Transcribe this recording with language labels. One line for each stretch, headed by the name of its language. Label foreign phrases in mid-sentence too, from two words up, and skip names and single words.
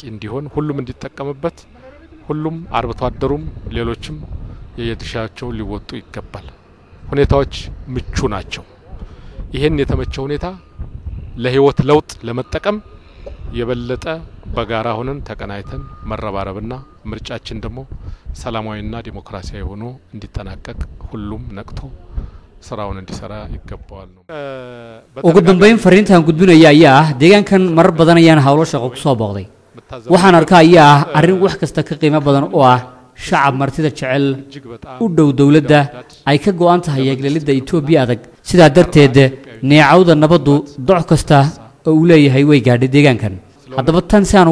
Amharic: እንዲሆን ሁሉም እንዲጠቀምበት ሁሉም አርብቶ አደሩም ሌሎችም የየድርሻቸውን ሊወጡ ይገባል ሁኔታዎች ምቹ ናቸው ይሄን የተመቸ ሁኔታ ለህይወት ለውጥ ለመጠቀም የበለጠ በጋራ ሆነን ተቀናይተን መረባረብና ምርጫችን ደግሞ ሰላማዊና ዲሞክራሲያዊ ሆኖ እንዲጠናቀቅ ሁሉም ነቅቶ saraawun indisara igabwal no
Somali: ugu dambeyn fariintan gudbinaya ayaa deegaankan marar badan ayaan hawlo shaqo ku soo booqday waxaan arkaa ayaa arrin wax kasta ka qiimo badan oo ah shacab martida jecel u dhow dawladda ay ka go'an tahay yeeglelida Itoobiya adag sida darteed neecawda nabadu doc kasta oo uu leeyahay way gaadhay deegaankan haddaba tan si aan